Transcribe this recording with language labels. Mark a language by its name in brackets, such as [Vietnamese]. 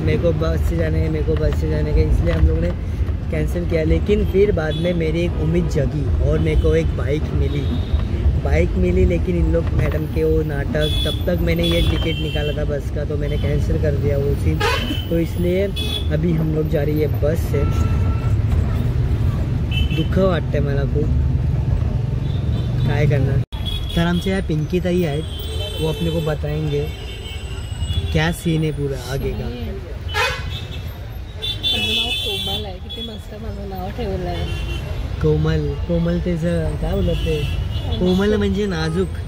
[Hindi] मेरे को बस से जाने का इसलिए हम लोग ने कैंसिल किया। लेकिन फिर बाद में मेरी एक उम्मीद जगी और मेरे को एक बाइक मिली, लेकिन इन लोग मैडम के वो नाटक, तब तक मैंने ये टिकट निकाला था बस का, तो मैंने कैंसिल कर दिया वो सीन। तो इसलिए अभी हम लोग जा रही है बस से। [Marathi] दुःख वाटते मला खूप, काय करणार। तर आमच्या [Hindi] यहाँ पिंकी ताई [Marathi] आहेत, [Hindi] वो अपने को बताएंगे क्या सीन है पूरा आगे का। [Marathi] कोमल आहे, किती मस्त माझं नाव ठेवलं आहे। कोमल त्याचं काय बोलत ते, कोमल म्हणजे नाजूक।